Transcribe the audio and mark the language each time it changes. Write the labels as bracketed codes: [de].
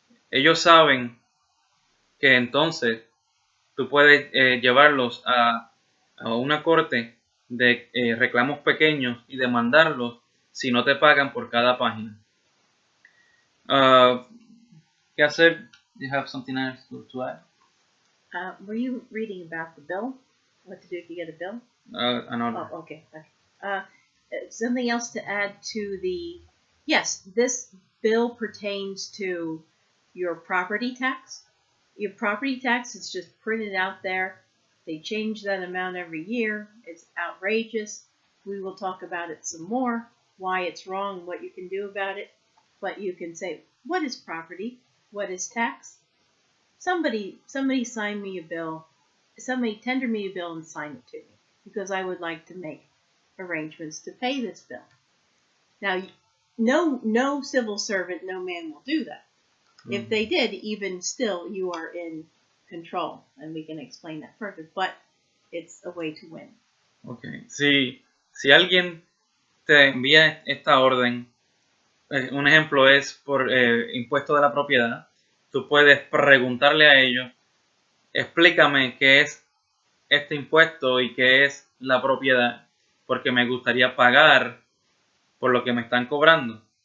[es] Ellos saben que entonces tú puedes llevarlos a una corte de reclamos pequeños y demandarlos si no te pagan por cada página. ¿Qué hacer? [en] Do you have something else to add? Were you reading about the bill? What to do if you get a bill? An order. Oh, okay. Something else to add to yes, this bill pertains to your property tax. Your property tax is just printed out there. They change that amount every year. It's outrageous. We will talk about it some more, why it's wrong, what you can do about it. But you can say, what is property? What is tax? Somebody sign me a bill. Somebody tender me a bill and sign it to me because I would like to make arrangements to pay this bill. Now, no civil servant, no man will do that. If they did, even still, you are in control, and we can explain that further, but it's a way to win. Okay. [es] Si alguien te envía esta orden, un ejemplo es por impuesto de la propiedad, tú puedes preguntarle a ellos, explícame qué es este impuesto y qué es la propiedad, porque me gustaría pagar por lo que me están cobrando.